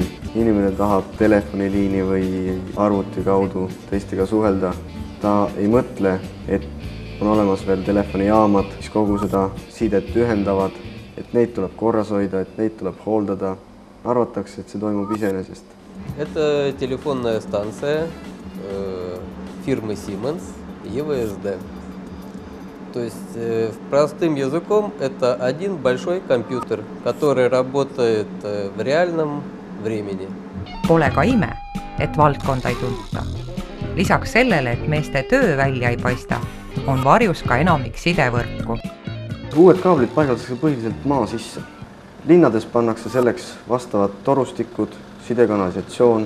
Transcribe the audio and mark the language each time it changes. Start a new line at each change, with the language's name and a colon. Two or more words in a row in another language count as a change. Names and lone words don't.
Estonian: inimene tahab telefoniliini või arvuti kaudu teistega suhelda, ta ei mõtle, et on olemas veel telefonijaamad, mis kogu seda sidet ühendavad, et neid tuleb korras hoida, et neid tuleb hooldada. Arvatakse, et see toimub iseenesest.
Russian: Это телефонная станция фирмы Siemens EVSD. То есть простым языком это один большой компьютер, который работает в реальном времени.
Estonian: Pole ka ime, et valdkonda ei tunta. Lisaks sellele, et meeste töö välja ei paista, on varjus ka enamik sidevõrku. Uued kaablid paigaldatakse põhiliselt maa sisse. Linnades pannakse selleks vastavad torustikud, sidekanalisatsioon.